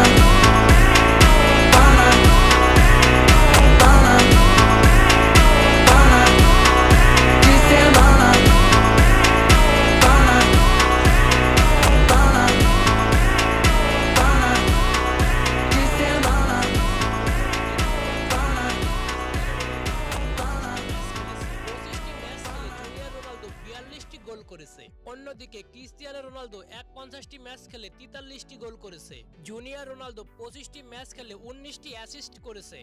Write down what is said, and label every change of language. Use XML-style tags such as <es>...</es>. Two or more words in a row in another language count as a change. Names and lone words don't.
<bn>Pana, pana, pana, de semana. Pana, pana, pana, de semana. গোল করেছে। অন্যদিকে ক্রিস্টিয়ানো রোনালদো 51টি ম্যাচ খেলে 43টি গোল করেছে। জুনিয়র রোনালদো 25টি ম্যাচ খেলে 19টি অ্যাসিস্ট করেছে।</bn>